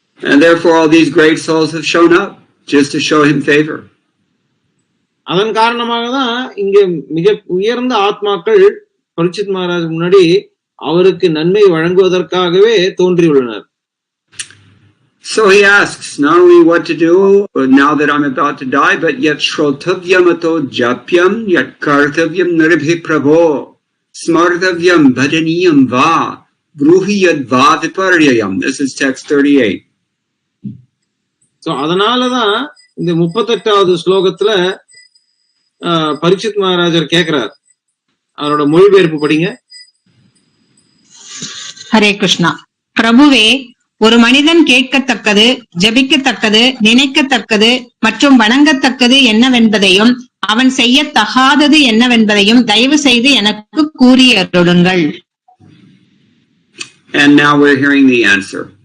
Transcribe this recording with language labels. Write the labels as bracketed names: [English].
[English] And therefore all these great souls have shown up just to show him favor. [Tamil] அதன் காரணமாக தான் இங்க மிக உயர்ந்த ஆத்மாக்கள் பரீட்சித் மகாராஜ் முன்னாடி அவருக்கு நன்மை வழங்குவதற்காகவே தோன்றியுள்ளனர். [English] So he asks not only what to do now that I'm about to die, but yet [Sanskrit] shrotavyamato japyam yat kartavyam niribhi prabho smartavyam bhadaniyam va bruhi yad va viparyayam. [English] This is text 38. [Tamil] So அதனாலதான் இந்த 38வது ஸ்லோகத்துல பரீட்சித் மகாராஜர் கேக்குறார். அவரோட மொழிபெயர்ப்பு படிங்க. ஹரே கிருஷ்ணா. பிரபுவே, ஒரு மனிதன் கேட்கத்தக்கது, ஜபிக்கத்தக்கது, நினைக்கத்தக்கது மற்றும் வணங்கத்தக்கது என்னவென்பதையும் அவன் செய்யத்தகாதது என்னவென்பதையும் தயவு செய்து எனக்கு கூறி அருளுங்கள். [English] And now we're hearing the answer.